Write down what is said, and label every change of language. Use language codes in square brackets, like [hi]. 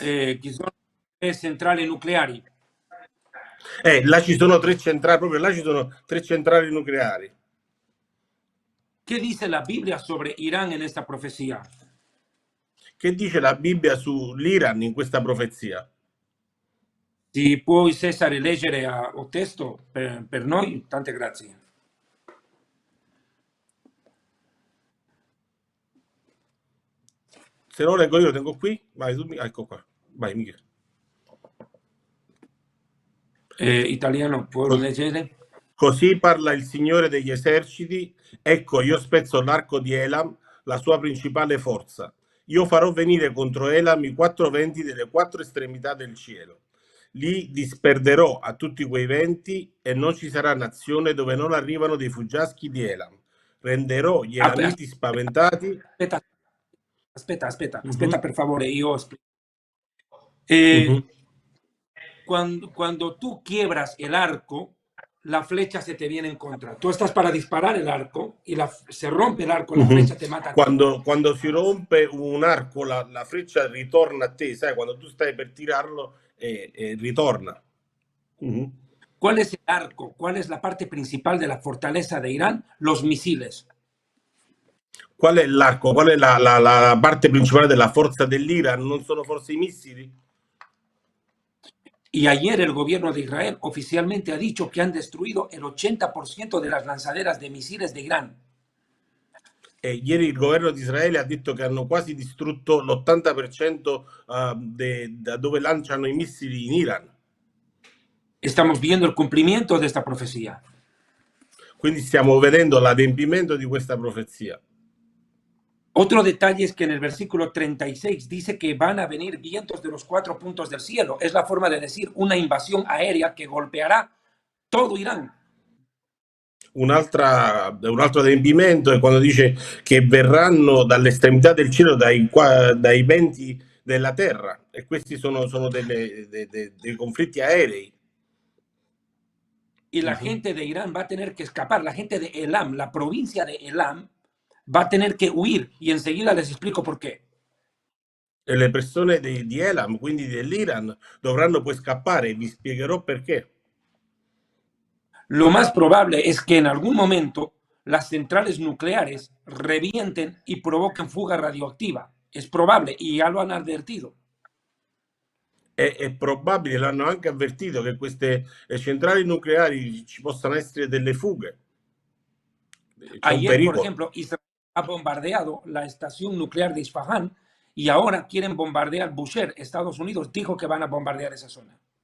[it] Que sono le centrali nucleari. Là ci sono tre centrali, proprio là ci sono tre centrali nucleari. [es] ¿Qué dice la Biblia sobre Irán en esta profecía? [it] Che dice la Bibbia sull'Iran in questa profezia? Si puoi Cesare leggere il testo per noi, tante grazie. Se no leggo io, lo tengo qui. Vai, ecco qua. Vai, Michele. Italiano, puoi leggere? Così parla il Signore degli eserciti. Ecco, io spezzo l'arco di Elam, la sua principale forza. Io farò venire contro Elam i quattro venti delle quattro estremità del cielo. Li disperderò a tutti quei venti e non ci sarà nazione dove non arrivano dei fuggiaschi di Elam. Renderò gli elamiti spaventati. Aspetta, per favore, io [es] cuando tú quiebras el arco, la flecha se te viene en contra. Tú estás para disparar el arco y se rompe el arco, la flecha te mata. [it] Quando si rompe un arco, la freccia ritorna a te, sai, quando tu stai per tirarlo ritorna. [es] ¿Cuál es el arco? ¿Cuál es la parte principal de la fortaleza de Irán? Los misiles. [it] Qual è l'arco? Qual è la parte principale della forza dell'Iran? Non sono forse i missili? [es] Y ayer el gobierno de Israel oficialmente ha dicho que han destruido el 80% de las lanzaderas de misiles de Irán. [it] E ieri il governo di Israele ha detto che hanno quasi distrutto l'80% da dove lanciano i missili in Iran. [es] Estamos viendo el cumplimiento de esta profecía. [it] Quindi stiamo vedendo l'adempimento di questa profezia. [es] Otro detalle es que en el versículo 36 dice que van a venir vientos de los 4 puntos del cielo. Es la forma de decir una invasión aérea que golpeará todo Irán. [it] Un altro adempimento è quando dice che verranno dall'estremità del cielo dai venti della terra, e questi sono dei conflitti aerei. [es] Y la gente de Irán va a tener que escapar. La gente de Elam, la provincia de Elam, va a tener que huir. Y enseguida les explico por qué. [it] E le persone di Elam, quindi dell'Iran, dovranno poi scappare, e vi spiegherò perché. [es] Lo más probable es que en algún momento las centrales nucleares revienten y provoquen fuga radioactiva. Es probable y ya lo han advertido. [it] È probabile, l'hanno anche avvertito, che queste centrali nucleari ci possano essere delle fughe. C'è un [es] Ayer, por [it] pericolo. [es] ejemplo, Israel ha bombardeado la estación nuclear de Isfahan y ahora quieren bombardear Bushehr. Estados Unidos dijo que van a bombardear esa zona.